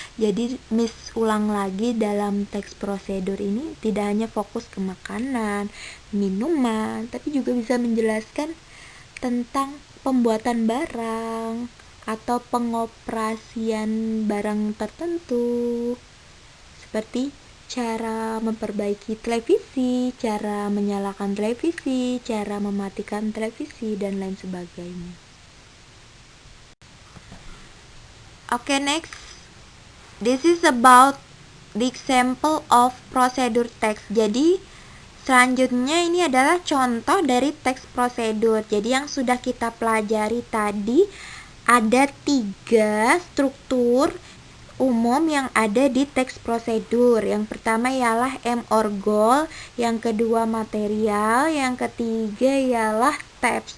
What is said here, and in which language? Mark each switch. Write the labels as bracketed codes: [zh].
[id] Jadi, Miss ulang lagi, dalam teks prosedur ini tidak hanya fokus ke makanan, minuman, tapi juga bisa menjelaskan tentang pembuatan barang atau pengoperasian barang tertentu. Seperti cara memperbaiki televisi, cara menyalakan televisi, cara mematikan televisi, dan lain sebagainya. Oke, [en] next. This is about the example of procedure text. [id] Jadi, selanjutnya ini adalah contoh dari teks prosedur. Jadi, yang sudah kita pelajari tadi ada 3 struktur umum yang ada di teks prosedur. Yang pertama ialah [en] aim or goal, [id] yang kedua material, yang ketiga ialah steps.